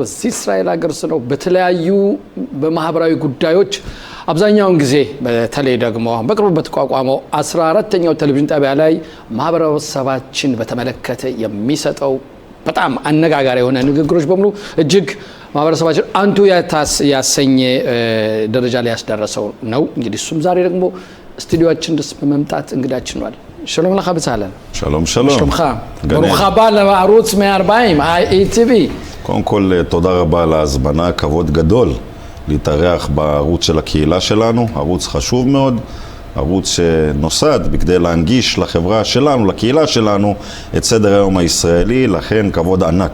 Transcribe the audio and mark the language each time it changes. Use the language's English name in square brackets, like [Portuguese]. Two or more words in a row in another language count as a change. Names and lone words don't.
[Amharic] እዚህ እስራኤል ሀገር ነው። በተለያዩ በማህበራዊ ጉዳዮች አብዛኛውን ጊዜ በተለይ ደግሞ በቅርቡ በተቋቋመው 14ኛው ቴሌቪዥን ጣቢያ ላይ ማህበረሰባችን በተመለከተ የሚሰጠው በጣም አነጋጋሪ የሆነ ንግግሮች በሙሉ እጅግ ማህበረሰባችን አንቱ ያሰኘ ደረጃ ላይ ያስደረሰው ነው። እንግዲህ እሱም ዛሬ ደግሞ ስቱዲዮአችን ድረስ በመምጣት እንግዳችን ነው። [Hebrew] שלום לך בצלאל. שלום, שלום. שלומך. ברוך הבא לערוץ 140, IETV. קודם כל, תודה רבה על ההזמנה, כבוד גדול להתארח בערוץ של הקהילה שלנו, ערוץ חשוב מאוד, ערוץ שנוסד בכדי להנגיש לחברה שלנו, לקהילה שלנו, את סדר היום הישראלי, לכן כבוד ענק.